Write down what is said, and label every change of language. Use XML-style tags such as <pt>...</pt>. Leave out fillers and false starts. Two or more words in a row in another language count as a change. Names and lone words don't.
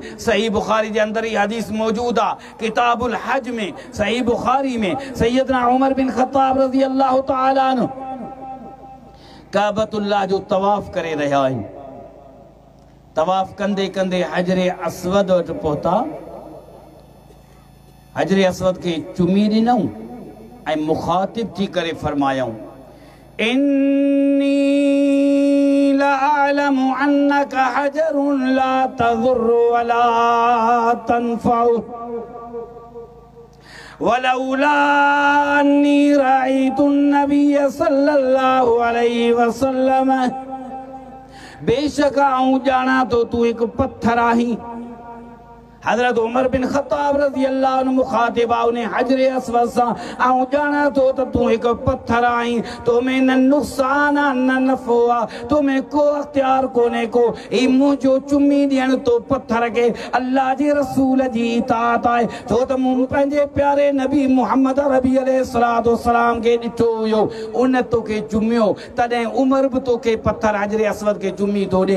<sd>सही बुखारी जे अंदर इहा हदीस मौजूद आहे, किताबुल हज में, सही बुखारी में सैयदना उमर बिन ख़त्ताब</sd> <ar>رضي الله تعالى عنه</ar> <sd>काबतुल्लाह जो तवाफ़ करे रहिया आहिनि। तवाफ़ कंदे कंदे हजरे अस्वद वटि पहुता, हजरे अस्वद के चुमी ॾिनऊं ऐं मुखातिब थी करे फरमायऊं,</sd> <ar>إني لأعلم أنك حجر لا تضر ولا تنفع ولولا أني رأيت النبي صلى الله عليه وسلم,</ar> <sd>बेशक आऊं ॼाणा तो तू एक पत्थर आहीं। हज़रत उमर बिन ख़त्ताब</sd> <ar>رضي الله عنه</ar> <sd>मुखातिब आहे उन हजरे अस्वद सां, आऊं ॼाणा तो त तूं हिकु पत्थर आहीं, तो में न नुक़सान आहे न नफ़ो आहे, तो में को अख़्तियार कोन्हे को। ही मुंहिंजो चुमी ॾियण तो पत्थर खे अल्लाह जे रसूल जी इताअत आहे, छो त मूं पंहिंजे प्यारे नबी मुहम्मद रबी</sd> <ar>عليه الصلاة والسلام</ar> <sd>खे ॾिठो हुयो, उन तोखे चुमियो, तॾहिं उमर बि तोखे पत्थर हजरे अस्वद खे चुमी थो ॾे।</sd>